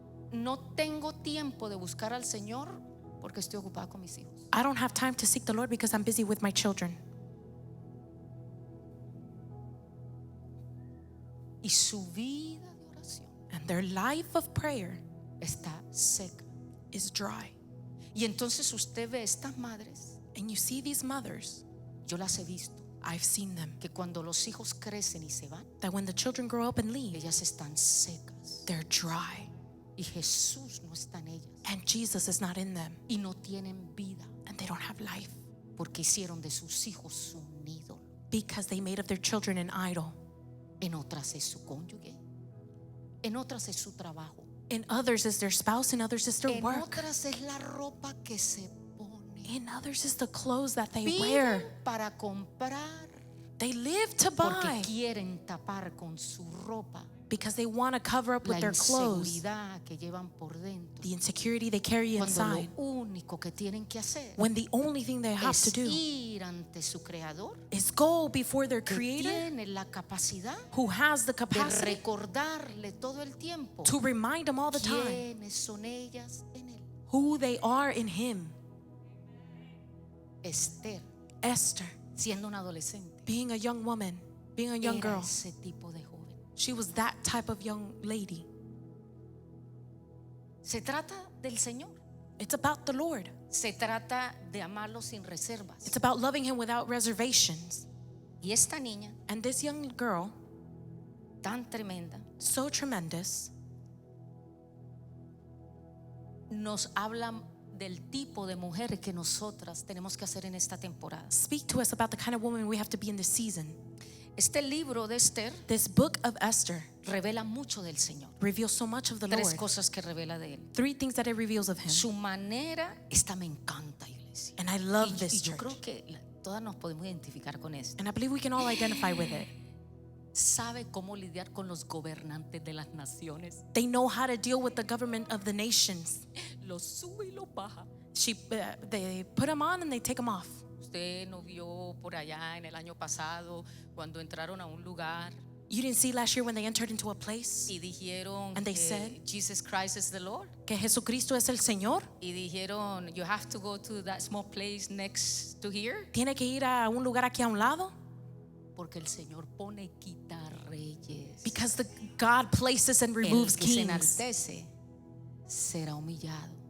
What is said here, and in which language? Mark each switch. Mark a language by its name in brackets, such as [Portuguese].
[Spanish] No tengo tiempo de buscar al Señor porque estoy ocupada con mis hijos. [English] I don't have time to seek the Lord because I'm busy with my children. [Spanish] Y su vida de oración [English] And their life of prayer [Spanish] está seca. [English] is dry. [Spanish] Y entonces usted ve estas madres, [English] And you see these mothers, [Spanish] yo las he visto, [English] I've seen them, [Spanish] que cuando los hijos crecen y se van, [English] that when the children grow up and leave, [Spanish] ellas están secas. [English] they're dry. [Spanish] Y Jesús no está en ellas. [English] And Jesus is not in them. [Spanish] Y no tienen vida [English] And they don't have life [Spanish] porque hicieron de sus hijos un ídolo. [English] because they made of their children an idol. [Spanish] En otras es su cónyuge. En otras es su trabajo. [English] In others is their spouse, in others is their [Spanish] En [English] work. [Spanish] otras es la ropa que se pone. [English] In others is the clothes that they [Spanish] Viven [English] wear. [Spanish] para comprar [English] They live to [Spanish] porque [English] buy [Spanish] quieren tapar con su ropa [English] because they want to cover up [Spanish] la [English] with their clothes [Spanish] inseguridad que llevan por dentro. [English] the insecurity they carry [Spanish] Cuando [English] inside. [Spanish] lo único que tienen que hacer [English] When the only thing they have to [Spanish] es [English] do [Spanish] ir ante su creador, [English] is go before their [Spanish] que [English] creator [Spanish] tiene la capacidad [English] who has the [Spanish] de [English] capacity [Spanish] recordarle todo el tiempo [English] to remind them all the time [Spanish] quiénes son ellas en él. [English] who they are in him. [Spanish] Esther, [English] Esther, [Spanish] siendo una adolescente, [English] being a young woman, being a young [Spanish] era [English] girl, [Spanish] ese tipo de joven. [English] she was that type of young lady. [Spanish] Se trata del Señor. [English] It's about the Lord. [Spanish] Se trata de amarlo sin reservas. [English] It's about loving him without reservations. [Spanish] Y esta niña, [English] And this young girl, [Spanish] tan tremenda, [English] so tremendous, [Spanish] nos habla del tipo de mujer que nosotras tenemos que hacer en esta temporada. [English] speak to us about the kind of woman we have to be in this season. [Spanish] Este libro de Esther [English] This book of Esther [Spanish] revela mucho del Señor. [English] reveals so much of the [Spanish] Tres [English] Lord. [Spanish] cosas que revela de él. [English] 3 things that it reveals of him. [Spanish] Su manera, esta me encanta, iglesia. [English] And I love [Spanish] Y [English] this [Spanish] yo [English] church. [Spanish] creo que todas nos podemos identificar con esto. [English] And I believe we can all identify with it. [Spanish] Sabe cómo lidiar con los gobernantes de las naciones. [English] They know how to deal with the government of the nations. [Spanish] Los sube y los baja. [English] They put them on and they take them off. [Spanish] Usted no vio por allá en el año pasado cuando entraron a un lugar [English] You didn't see last year when they entered into a place [Spanish] y dijeron [English] And they [Spanish] que [English] said- Jesus Christ is the Lord. [Spanish] que Jesucristo es el Señor? Y dijeron, [English] you have to go to that small place next to here. [Spanish] Tiene que ir a un lugar aquí a un lado? Porque el Señor pone y quita reyes. [English] Because God places and [Spanish] El [English] removes [Spanish] que se [English] kings. [Spanish] enaltece será humillado.